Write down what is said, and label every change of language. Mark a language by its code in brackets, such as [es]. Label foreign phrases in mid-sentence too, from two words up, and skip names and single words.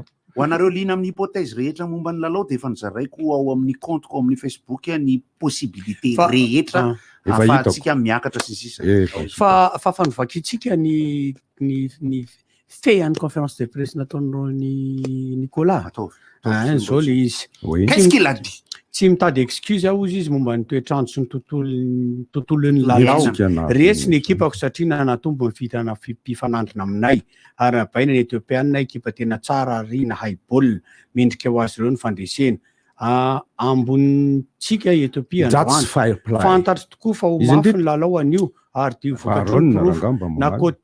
[mg] ho anareo lina amin'ny hypothèse rehetra momba ny lalao dia efa nizaraiko ao amin'ny compteko amin'ny Facebook ny possibilité rehetra afahantsika miakatra sisisa fa fanovakitsika ny fean'ny [fr] conférence de presse [mg] nataonao ny Nicolas zao le izy [fr] qu'est-ce qu'il a dit [mg] tsy mitady excuse aho izy momba ny toetrandro sy ny tontolon'ny lalao resy ny ekipako satria nanatombo ny fitana mpifanandrina aminay ary nabaina ny Etiopiana ekipa tena tsara ary nahay baolina mendrika ho azy ireo ny fandresena ambonitsika Etiopia fantatry tokoa fa ho mafy ny lalao anio ary dia vokatr'olorofo na Côte